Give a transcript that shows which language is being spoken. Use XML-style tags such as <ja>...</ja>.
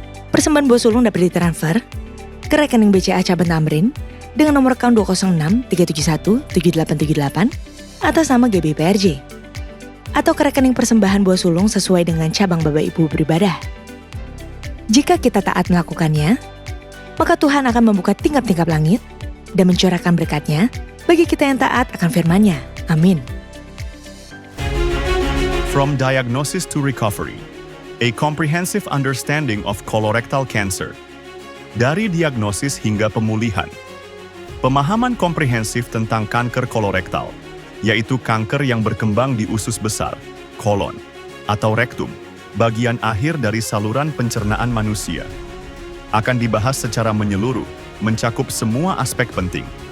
<id>Persembahan buah sulung dapat ditransfer ke rekening BCA Cabang Tamrin dengan nomor akun 206 371 7878 atas nama GBPRJ, atau ke rekening persembahan buah sulung sesuai dengan cabang Bapak Ibu beribadah. Jika kita taat melakukannya, maka Tuhan akan membuka tingkap-tingkap langit dan mencurahkan berkat-Nya bagi kita yang taat akan firman-Nya. Amin.</id> <en>From diagnosis to recovery, a comprehensive understanding of colorectal cancer.</en> <id>Dari diagnosis hingga pemulihan. Pemahaman komprehensif tentang kanker kolorektal, yaitu kanker yang berkembang di usus besar, kolon, atau rektum, bagian akhir dari saluran pencernaan manusia. Akan dibahas secara menyeluruh, mencakup semua aspek penting.</id>